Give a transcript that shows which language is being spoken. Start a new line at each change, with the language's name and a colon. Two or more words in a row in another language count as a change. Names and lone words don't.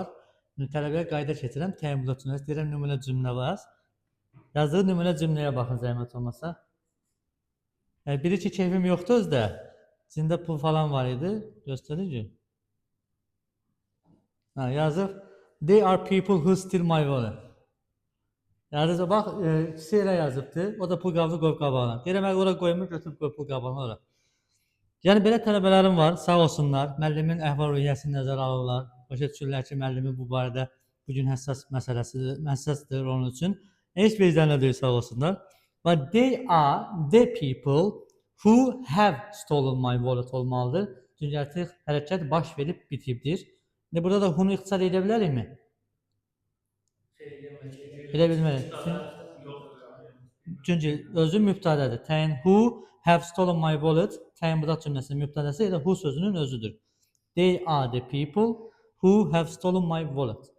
Azerbaijani: Tələbəyə qayda keçirəm, təminat cümləsi, deyirəm nümunə cümlə var. Yazdığı nümunə cümləyə baxın zəhmət olmasa. Biri ki, keyfim yoxdur özdə, içində pul falan var idi, göstərir ki. Yazır,
English: they are people who steal my wallet.
Azerbaijani: Yazır, bax, ikisi elə yazıbdır, o da pul qabını qoyub qabağına. Deyirəm, ora qoymur, götürüb qoyub pul qabağına ora. Yəni belə tələbələrim var, sağ olsunlar, müəllimin əhval-ruhiyyəsini nəzərə alırlar. Başa düşürlər ki, müəllimi bu barədə bu gün həssas məsələdir onun üçün. Heç bir izlənə deyil, sağ olsunlar.
English: But they are the people who have stolen my wallet olmalıdır.
Azerbaijani: Çünki artıq hərəkət baş verib bitibdir. Burada da bunu ixtisar edə bilərikmi? Edə bilmərik. Çünki özü mübtədədir.
English: Təyin who have stolen my wallet,
Azerbaijani: təyin müdaf cümləsinin mübtədəsi elə who sözünün özüdür.
English: They are the people who have stolen my wallet.